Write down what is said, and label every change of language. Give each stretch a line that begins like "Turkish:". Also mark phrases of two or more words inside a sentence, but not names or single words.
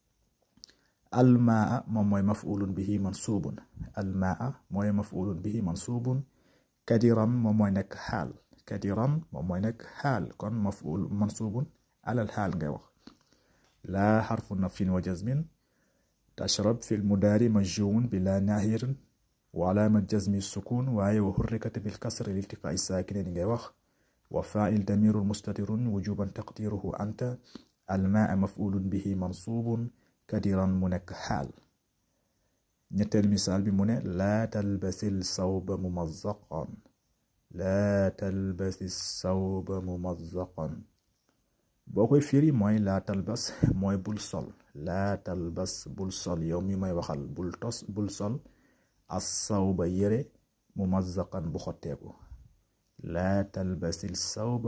Arabic: almaa
Wolof: moom mooy
Arabic: مفعول به منصوب الماء mooy مفعول به منصوب كدرا
Wolof: moom mooy nekk
Arabic: حال كدرا
Wolof: moom mooy nekk
Arabic: xaal kon مفعول منصوب على الحال
Wolof: ngay wax
Arabic: لا حرف نفي وجزم تشرب في المضارع مجزوم بلا ناهية وعلامة جزم سكون waaye وحركت بالكسر لالتقاء ساكنين
Wolof: ngay wax
Arabic: وفاعل ضمير مستتر وجوبا تقديره أنت الماء مفعول به منصوب كدرا
Wolof: mu nekk xaal ñetteel misaal bi mu ne
Arabic: لا تلبس الثوب ممزقا لا تلبس ثوبا ممزقا
Wolof: boo koy firi mooy
Arabic: لا تلبس
Wolof: mooy bul sol
Arabic: لا تلبس
Wolof: bul sol yow mi may waxal bul sol
Arabic: الثوب
Wolof: yére mumazzaqan bu xotteeku
Arabic: لا تلبس الثوب